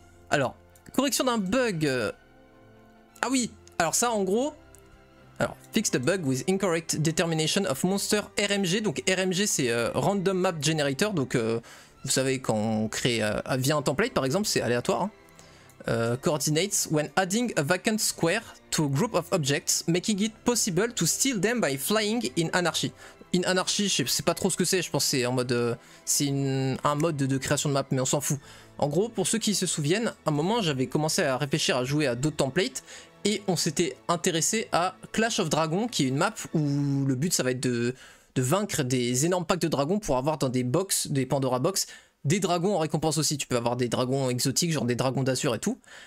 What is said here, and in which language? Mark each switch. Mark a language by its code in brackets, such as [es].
[fr] Alors, correction d'un bug. Ah oui, alors ça en gros. Alors, [en] fix the bug with incorrect determination of monster RMG. [fr] Donc RMG c'est Random Map Generator. Donc vous savez quand on crée via un template par exemple, c'est aléatoire. Hein. [en] Coordinates when adding a vacant square to a group of objects, making it possible to steal them by flying in anarchy. In anarchy, [fr] je sais pas trop ce que c'est, je pense que c'est en mode c'est un mode de création de map, mais on s'en fout. En gros, pour ceux qui se souviennent, à un moment j'avais commencé à réfléchir à jouer à d'autres templates et on s'était intéressé à Clash of Dragons, qui est une map où le but ça va être de vaincre des énormes packs de dragons pour avoir dans des box, des Pandora box, des dragons en récompense aussi. Tu peux avoir des dragons exotiques, genre des dragons d'Azur et tout.